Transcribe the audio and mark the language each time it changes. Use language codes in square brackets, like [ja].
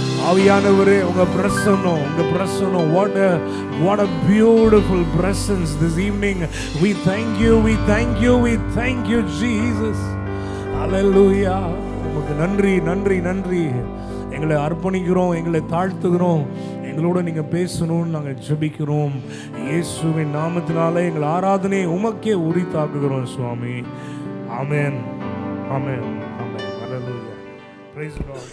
[ta] ஆவியானவரே, உங்க பிரசன்னம், உங்க பிரசன்னம். [en] what a beautiful presence this evening. We thank you, we thank you, we thank you Jesus. [ta] Hallelujah. உங்களுக்கு நன்றி, நன்றி, நன்றி. எங்களை அர்ப்பணிக்கிறோம், எங்களை தாழ்த்துகிறோம். எங்களோட நீங்க பேசணும்னு நாங்கள் ஜெபிக்கிறோம். இயேசுவின் நாமத்தினாலே எங்கள் ஆராதனை உமக்கே உரித்தாக்குகிறோம் சுவாமி. ஆமென், ஆமென், ஆமென். ஹல்லேலூயா. Price God.